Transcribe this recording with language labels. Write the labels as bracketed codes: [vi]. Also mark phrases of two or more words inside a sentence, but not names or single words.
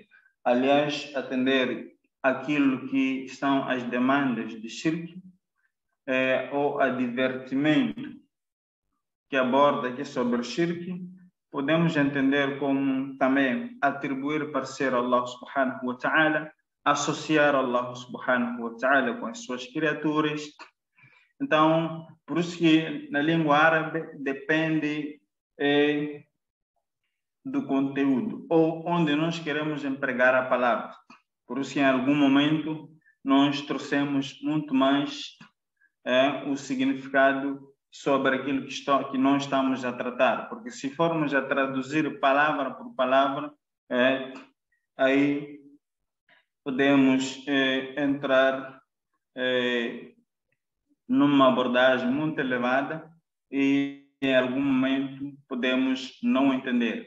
[pt] Aliás, atender aquilo que são as demandas de shirk, ou advertimento que aborda aqui sobre o shirk, podemos entender como também atribuir parceiro a Allah [ar] سبحانه وتعالى, [pt] associar Allah [ar] سبحانه وتعالى [pt] com as suas criaturas. Então, por isso que na língua árabe depende do conteúdo, ou onde nós queremos empregar a palavra. Por isso que em algum momento nós trouxemos muito mais o significado sobre aquilo que nós estamos a tratar, porque se formos a traduzir palavra por palavra, aí podemos entrar numa abordagem muito elevada e em algum momento podemos não entender.